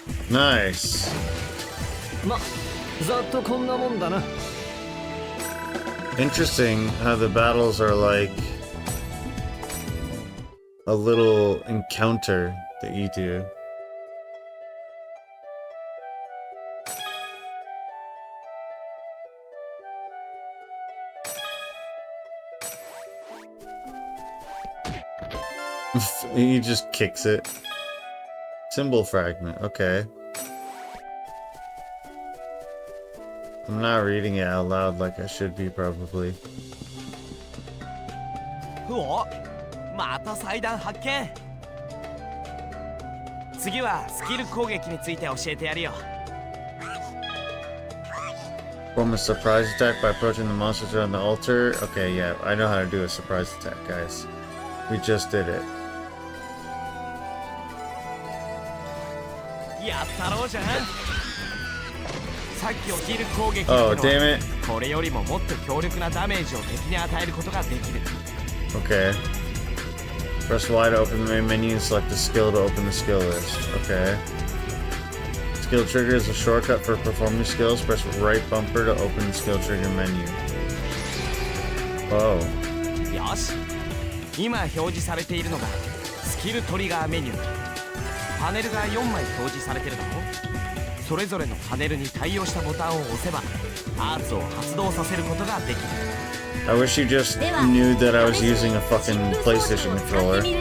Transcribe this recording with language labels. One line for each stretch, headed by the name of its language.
English: Nice.
Japanese: ま、ざっとこんなもんだな。
English: Interesting how the battles are like a little encounter that you do. He just kicks it. Symbol fragment, okay. I'm not reading it out loud like I should be, probably.
Japanese: お、また祭壇発見。次はスキル攻撃について教えてやるよ。
English: Perform a surprise attack by approaching the monsters around the altar. Okay, yeah, I know how to do a surprise attack, guys. We just did it.
Japanese: やったろうじゃん。さっき起きる攻撃
English: Oh, damn it.
Japanese: これよりももっと強力なダメージを敵に与えることができる。
English: Okay. Press Y to open the main menu and select the skill to open the skill list. Okay. Skill trigger is a shortcut for performing skills. Press right bumper to open the skill trigger menu. Oh.
Japanese: よし。今表示されているのがスキルトリガーメニュー。パネルが4枚表示されてるだろ。それぞれのパネルに対応したボタンを押せばアーツを発動させることができる。
English: I wish you just knew that I was using a fucking PlayStation controller.